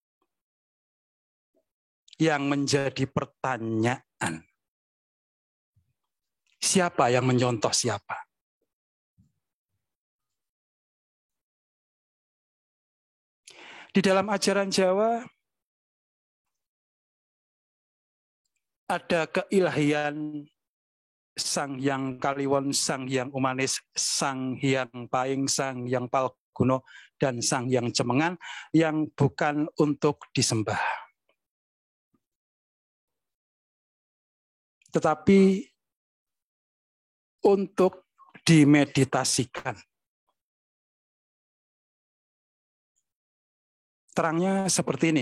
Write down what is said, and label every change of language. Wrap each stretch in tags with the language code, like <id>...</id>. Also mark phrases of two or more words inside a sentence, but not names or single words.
<id>Yang menjadi pertanyaan, siapa yang menyontoh siapa? Di dalam ajaran Jawa, ada keilahian Sang Hyang Kaliwon, Sang Hyang Umanis, Sang Hyang Pahing, Sang Hyang Palguna, dan Sang Hyang Cemengan yang bukan untuk disembah. Tetapi untuk dimeditasikan. Terangnya seperti ini.</id>